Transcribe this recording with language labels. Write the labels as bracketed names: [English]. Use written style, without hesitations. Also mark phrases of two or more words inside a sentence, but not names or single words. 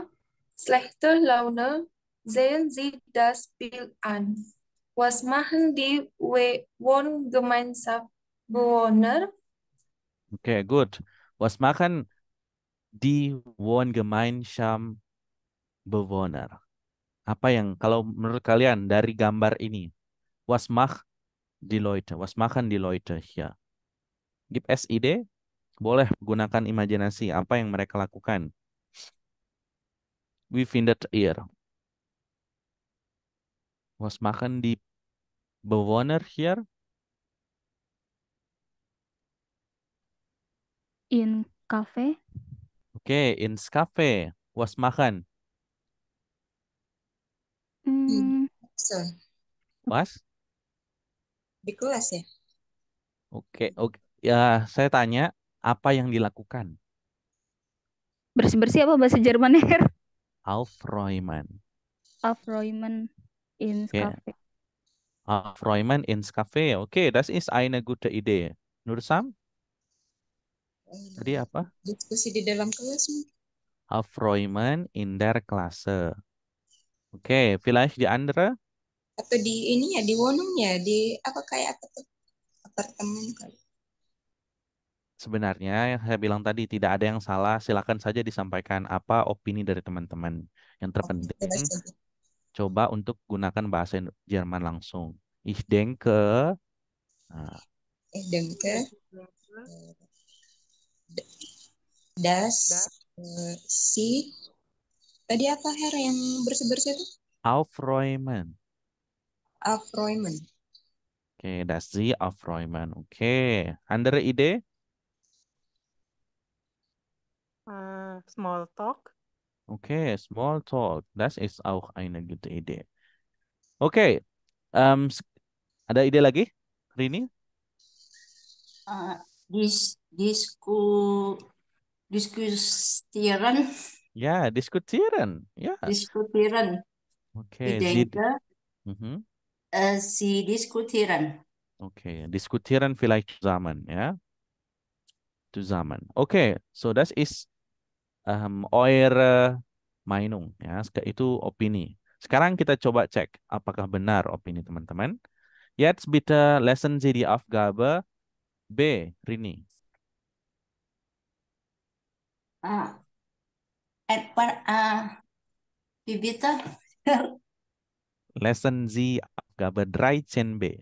[German] Schlechte Laune. Sehen Sie das Bild an. Was machen die Wohngemeinschaftsbewohner? Okay, gut. Was machen die Wohngemeinschaftsbewohner? [Indonesian] Apa yang, kalau menurut kalian dari gambar ini, [German] was macht die Leute? Was machen die Leute hier? Gibt es Ide? [Indonesian] Boleh gunakan imajinasi apa yang mereka lakukan. [German] Wie findet ihr? Was machen die Bewohner hier? in cafe. Oke, ins Cafe. Was machen? So, Was? [Indonesian] di kelas ya. Oke, oke. Ya, saya tanya, apa yang dilakukan? Bersih-bersih apa bahasa Jermannya, Her? [German] Aufräumen. Aufräumen ins Oke, cafe. Aufräumen ins Cafe. Oke, das ist eine gute Idee. Nursam, [Indonesian] tadi apa? Diskusi di dalam kelas mungkin. Aufräumen in der Klasse. Oke, vielleicht die andere? Atau di ini ya, di Wonong ya, di apa kayak apa tuh? Apartemen kali. Sebenarnya yang saya bilang tadi tidak ada yang salah. Silakan saja disampaikan apa opini dari teman-teman. Yang Oh, terpenting bebas saja. coba untuk gunakan bahasa Jerman langsung. [German] Ich denke, nah, Denke, das, [Indonesian] si, tadi apa Her yang bersih-bersih itu? [German] Aufräumen. Aufräumen. Oke, das Sie Aufräumen. Oke, andere Idee? [English] Small talk. Oke, small talk. [German] Das ist auch eine gute Idee. [Indonesian] Oke, ada ide lagi, Rini? [German] Diskusieren Ya, diskutieren. Ya. Diskutieren. Oke, Ich denke, Mhm. sie diskutieren. Oke, diskutieren vielleicht zusammen, ya. Zusammen. Oke, so das ist eure Meinung, ya. [Indonesian] Itu opini. Sekarang kita coba cek apakah benar opini teman-teman. [German] Jetzt bitte lesen Sie die Aufgabe B, Rini. Ah, wie bitte? Lesen Sie Aufgabe 13b.